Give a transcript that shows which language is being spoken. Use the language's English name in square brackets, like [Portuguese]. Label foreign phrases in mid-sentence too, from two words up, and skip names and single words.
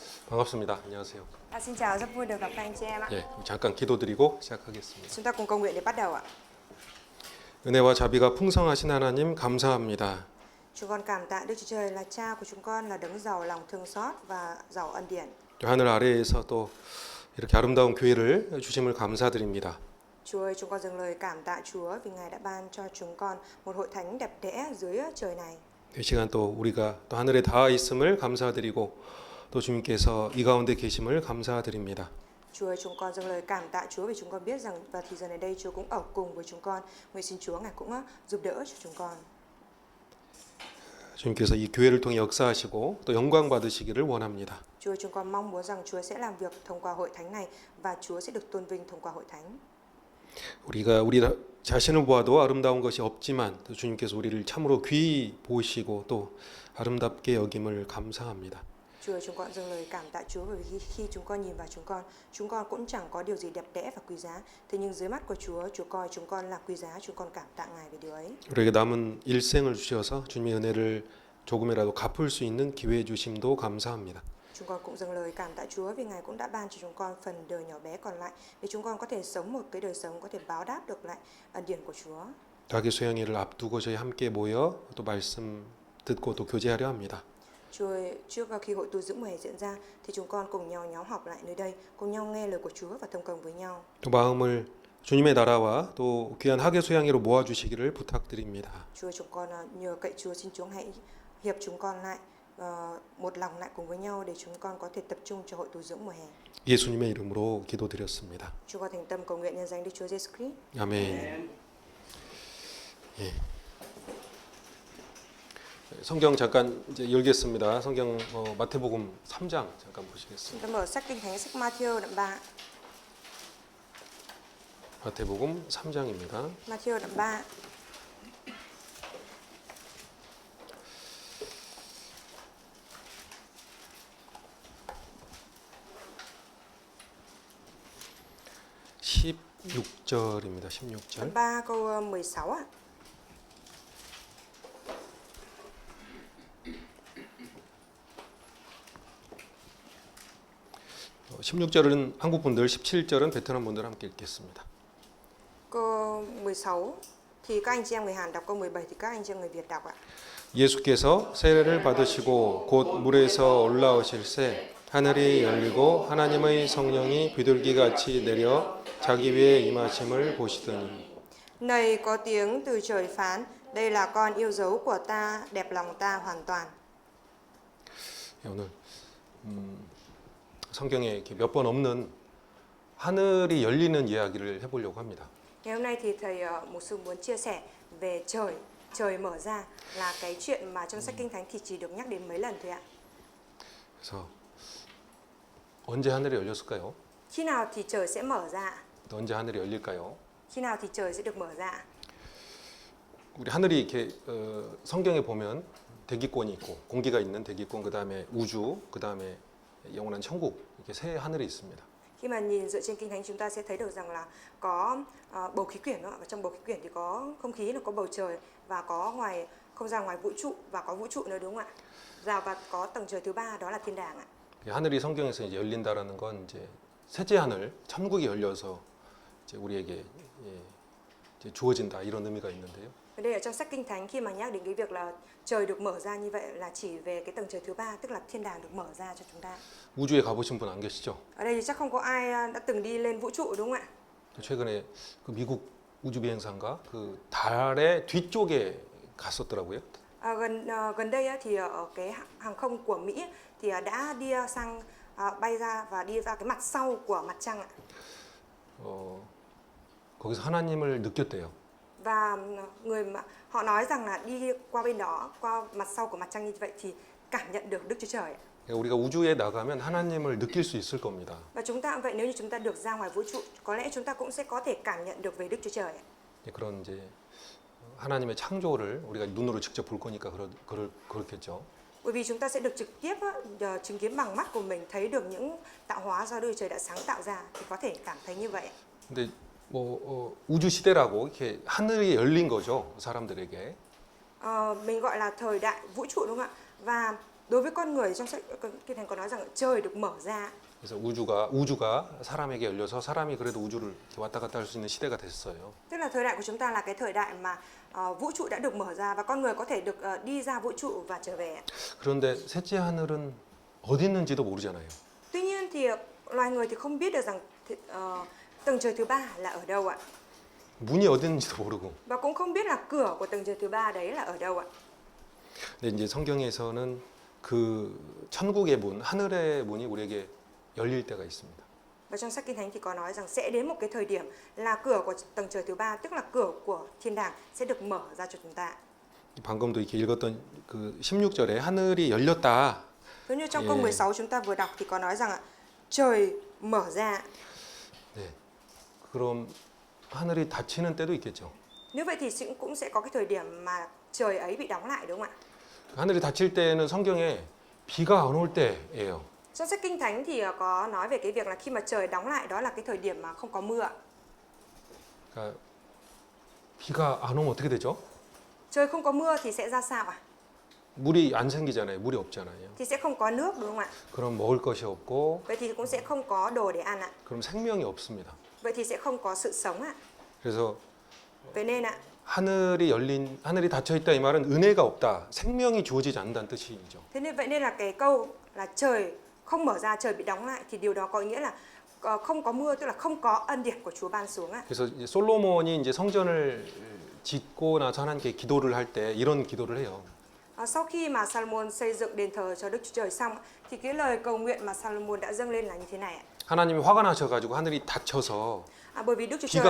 [Korean] 반갑습니다. 안녕하세요. [Vietnamese] Xin chào, rất vui được gặp các anh chị em ạ. [Korean] 예, 잠깐 기도드리고 시작하겠습니다. [Vietnamese] Chúng ta cùng cầu nguyện để bắt đầu ạ. [Korean] 은혜와 자비가 풍성하신 하나님 감사합니다. [Vietnamese] Chúng con cảm tạ Đức Chúa Trời là Cha của chúng con, là đấng giàu lòng thương xót và giàu ân điển. [Korean] 하늘 아래에서 또 이렇게 아름다운 교회를 주심을 감사드립니다. [Vietnamese] Chúa ơi, chúng con dâng lời cảm tạ Chúa vì Ngài đã ban cho chúng con một hội thánh đẹp đẽ dưới trời này. [Korean] 이 시간 또 우리가 또 하늘에 닿아 있음을 감사드리고 또 주님께서 이 가운데 계심을 감사드립니다. [Vietnamese] Chúa ơi, chúng con dâng lời cảm tạ Chúa vì chúng con biết rằng vào thì giờ này đây Chúa cũng ở cùng với chúng con. Nguyện xin Chúa Ngài cũng giúp đỡ cho chúng con. [Korean] 주님께서 이 교회를 통해 역사하시고 또 영광 받으시기를 원합니다. [Vietnamese] Chúa, chúng con mong muốn rằng Chúa sẽ làm việc thông qua hội thánh này và Chúa sẽ được tôn vinh thông qua hội thánh. [Korean] 우리가 우리 자신을 보아도 아름다운 것이 없지만 또 주님께서 우리를 참으로 귀히 보시고 또 아름답게 여김을 감사합니다. [Vietnamese] Chúa, chúng con dâng lời cảm tạ Chúa bởi vì khi chúng con nhìn vào chúng con cũng chẳng có điều gì đẹp đẽ và quý giá. Thế nhưng dưới mắt của Chúa, Chúa coi chúng con là quý giá, chúng con cảm tạ Ngài về điều ấy. [Korean] 우리에게 남은 일생을 주셔서 주님의 은혜를 조금이라도 갚을 수 있는 기회 주심도 감사합니다. [Vietnamese] Chúng con cũng dâng lời cảm tạ Chúa vì Ngài cũng đã ban cho chúng con phần đời nhỏ bé còn lại để chúng con có thể sống một cái đời sống có thể báo đáp được lại ân điển của Chúa. [Korean] 자기 소양회를 앞두고 저희 함께 모여 또 말씀 듣고 또 교제하려 합니다. [Vietnamese] Chúa ơi, trước khi hội tu dưỡng mùa hè diễn ra thì chúng con cùng nhau nhóm họp lại nơi đây, cùng nhau nghe lời của Chúa và thông công với nhau. [Korean] 또 마음을 주님의 나라와 또 귀한 학예 소양회로 모아 주시기를 부탁드립니다. [Vietnamese] Chúa, chúng con nhờ cậy Chúa, xin Chúa hãy hiệp chúng con lại một lòng lại cùng với nhau để chúng con có thể tập trung cho hội tu dưỡng mùa hè. [Korean] 예수님의 이름으로 기도드렸습니다. [Vietnamese] Chúng con thành tâm cầu nguyện nhân danh Đức Chúa Giêsu Christ. [Korean] 아멘. 예. 성경 잠깐 이제 열겠습니다. 성경 마태복음 3장 잠깐 보시겠습니다. [Vietnamese] Chúng ta mở sách Kinh Thánh sách Matthew đoạn 3. [Korean] 마태복음 3장입니다. [Vietnamese] Matthew đoạn 3. [Korean] (16절입니다) 16절. [Vietnamese] Đoạn 3 câu 16 ạ. [Korean] 어, 16절은 한국 분들, 17절은 베트남 분들 함께 읽겠습니다. [Vietnamese] Câu 16 thì các anh chị em người Hàn đọc, câu 17 thì các anh chị em người Việt đọc ạ. [Korean] 예수께서 세례를 받으시고 곧 물에서 올라오실새 하늘이 열리고 하나님의 성령이 비둘기같이 내려 자기 위에 임하심을 보시더니 [Vietnamese] Này có tiếng từ trời phán, đây là con yêu dấu của ta, đẹp lòng ta hoàn toàn. [Korean] 오늘 성경에 이렇게 몇 번 없는 하늘이 열리는 이야기를 해보려고 합니다. [Vietnamese] Ngày hôm nay thì thầy mục sư muốn chia sẻ về trời mở ra, là cái chuyện mà trong sách Kinh Thánh thì chỉ được nhắc đến mấy lần thôi ạ. [Korean] 그래서 언제 하늘이 열렸을까요? [Vietnamese] Khi nào thì trời sẽ mở ra? [Korean] 또 언제 하늘이 열릴까요? [Vietnamese] Khi nào thì trời sẽ được mở ra? [Korean] 우리 하늘이 이렇게 성경에 보면 대기권이 있고 공기가 있는 대기권, 그 다음에 우주, 그 다음에 영원한 천국, 이렇게 세 하늘이 있습니다. [Vietnamese] Khi mà nhìn dựa trên Kinh Thánh chúng ta sẽ thấy được rằng là có bầu khí quyển đó, và trong bầu khí quyển thì có không khí, có bầu trời, và có ngoài không gian ngoài vũ trụ, và có vũ trụ nữa, đúng không ạ? Và có tầng trời thứ ba, đó là thiên đàng ạ. [Korean] 하늘이 성경에서 이제 열린다라는 건 이제 셋째 하늘, 천국이 열려서 이제 우리에게 이제 주어진다 이런 의미가 있는데요. [Vietnamese] Ở đây ở trong sách Kinh Thánh khi mà nhắc đến cái việc là trời được mở ra như vậy là chỉ về cái tầng trời thứ ba, tức là thiên đàng được mở ra cho chúng ta. [Korean] 우주에 가보신 분 안 계시죠? [Vietnamese] Ở đây thì chắc không có ai đã từng đi lên vũ trụ, đúng không ạ? [Korean] 최근에 그 미국 우주 비행사인가 그 달의 뒤쪽에 갔었더라고요. [Vietnamese] Gần đây thì ở cái hàng không của Mỹ thì đã đi sang bay ra và đi ra cái mặt sau của mặt trăng ạ. [Korean] 거기서 하나님을 느꼈대요. [Vietnamese] Và người mà họ nói rằng là đi qua bên đó, qua mặt sau của mặt trăng như vậy thì cảm nhận được Đức Chúa Trời. [Korean] 우리가 우주에 나가면 하나님을 느낄 수 있을 겁니다. [Vietnamese] Và chúng ta cũng vậy, nếu như chúng ta được ra ngoài vũ trụ, có lẽ chúng ta cũng sẽ có thể cảm nhận được về Đức Chúa Trời. [Korean] 그런 이제 하나님의 창조를 우리가 눈으로 직접 볼 거니까 그렇겠죠. [Vietnamese] Bởi vì chúng ta sẽ được trực tiếp chứng kiến bằng mắt của mình, thấy được những tạo hóa do Đức Trời đã sáng tạo ra, thì có thể cảm thấy như vậy. [Korean] 근데 우주 시대라고 이렇게 하늘이 열린 거죠, 사람들에게. [Vietnamese] Mình gọi là thời đại vũ trụ, đúng không ạ? Và Đối với con người trong sách Kinh Thánh có nói rằng trời được mở ra. [Korean] 그래서 우주가 사람에게 열려서 사람이 그래도 우주를 이렇게 왔다 갔다 할 수 있는 시대가 됐어요. [Vietnamese] Tức là thời đại của chúng ta là cái thời đại mà vũ trụ đã được mở ra và con người có thể được đi ra vũ trụ và trở về. [Korean] 그런데 셋째 하늘은 어디 있는지도 모르잖아요. [Vietnamese] Tuy nhiên thì loài người thì không biết được rằng tầng trời thứ ba là ở đâu ạ. [Korean] 문이 어디 있는지도 모르고. [Vietnamese] Và cũng không biết là cửa của tầng trời thứ ba đấy là ở đâu ạ. [Korean] 근데 이제 성경에서는 그 천국의 문, 하늘의 문이 우리에게 열릴 때가 있습니다. [Vietnamese] Và trong sách Kinh Thánh thì có nói rằng sẽ đến một cái thời điểm là cửa của tầng trời thứ ba, tức là cửa của thiên đàng sẽ được mở ra cho chúng ta. [Korean] 방금도 이렇게 읽었던 그 16절에 하늘이 열렸다. [Vietnamese] Giống như trong câu 16 chúng ta vừa đọc thì có nói rằng trời mở ra. [Korean] 네. 그럼 하늘이 닫히는 때도 있겠죠. [Vietnamese] Nếu vậy thì cũng sẽ có cái thời điểm mà trời ấy bị đóng lại đúng không ạ? [Korean] 하늘이 닫힐 때는 성경에 비가 안 올 때예요. [Vietnamese] Trong sách Kinh Thánh thì có nói về cái việc là khi mà trời đóng lại đó là cái thời điểm mà không có mưa. [Korean] 그러니까 비가 안 오면 어떻게 되죠? [Vietnamese] Trời không có mưa thì sẽ ra sao ạ? [Korean] 물이 안 생기잖아요. 물이 없잖아요. [Vietnamese] Thì sẽ không có nước đúng không ạ? [Korean] 그럼 먹을 것이 없고 [Vietnamese] Vậy thì cũng sẽ không có đồ để ăn ạ. [Korean] 그럼 생명이 없습니다. [Vietnamese] Vậy thì sẽ không có sự sống ạ. [Korean] 그래서 [Vietnamese] Vậy nên ạ, [Korean] 하늘이 닫혀 있다 이 말은 은혜가 없다. 생명이 주어지지 않는다는 뜻이죠. [Vietnamese] vậy nên là cái câu là trời không mở ra, trời bị đóng lại thì điều đó có ý nghĩa là không có mưa, tức là không có ân điển của Chúa ban xuống ạ. [Korean] 그래서 이제 솔로몬이 이제 성전을 짓고 나서 하나님께 기도를 할 때 이런 기도를 해요. [Vietnamese] Sau khi mà Salomon xây dựng đền thờ cho Đức Chúa Trời xong thì cái lời cầu nguyện mà Salomon đã dâng lên là như thế này ạ. [Korean] 하나님이 화가 나셔가지고 하늘이 닫혀서 [Vietnamese] Bởi vì Đức Chúa [Korean] 비가